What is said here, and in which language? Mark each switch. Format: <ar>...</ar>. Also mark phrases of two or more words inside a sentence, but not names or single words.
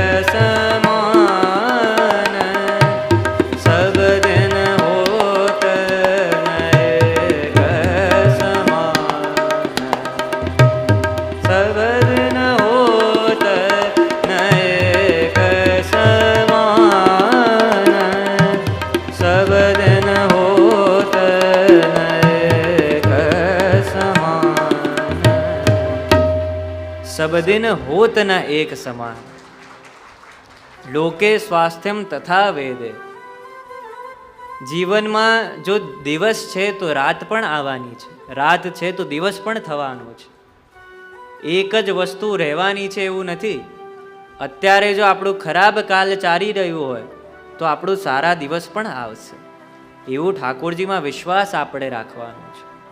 <hi>समान, सब दिन होत न एक समान, सब दिन होत न एक समान, सब दिन होत न एक समान, सब दिन होत न एक समान।</hi> <sa>लोके स्वास्थ्यम तथा वेदे,</sa> <gu>જીવનમાં જો દિવસ છે તો રાત પણ આવવાની છે, રાત છે તો દિવસ પણ થવાનો છે, એક જ વસ્તુ રહેવાની છે એવું નથી. અત્યારે જો આપણું ખરાબ કાલ ચાલી રહ્યું હોય તો આપણું સારા દિવસ પણ આવશે, એવું ઠાકોરજીમાં વિશ્વાસ આપણે રાખવાનો છે.</gu>